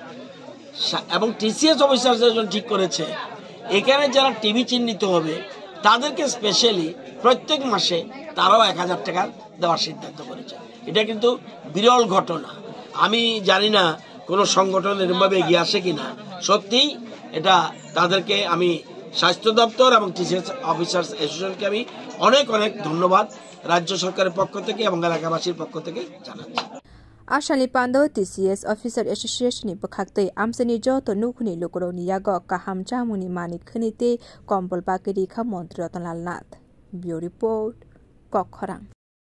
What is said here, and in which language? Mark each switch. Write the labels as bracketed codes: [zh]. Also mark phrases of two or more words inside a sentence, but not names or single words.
[bn] এবং [en] TCS officer [bn] ঠিক করেছে এখানে যারা টিবি চিহ্নিত হবে তাদেরকে স্পেশালি প্রত্যেক মাসে তারাও 1000 টাকা দেওয়ার সিদ্ধান্ত করেছে এটা কিন্তু বিরল ঘটনা আমি জানি না কোনো সংগঠন এরকমভাবে এগিয়ে আসে কিনা সত্যিই এটা তাদেরকে আমি স্বাস্থ্য দপ্তর এবং [en] TCS officers association [bn] আমি অনেক ধন্যবাদ রাজ্য সরকারের পক্ষ থেকে এবং এলাকাবাসীর পক্ষ থেকে জানাচ্ছি [trk] आशाली पांदो [en] TCS officer association [trk] नि बखाक्ते आमसनी जतो नुखुनि लुकुरौनि यागो काहाम चामुनि मानि खनिते कम्बल बाकेरि खा मन्त्री रतनलाल नाथ [en] bureau report [trk] कखरां।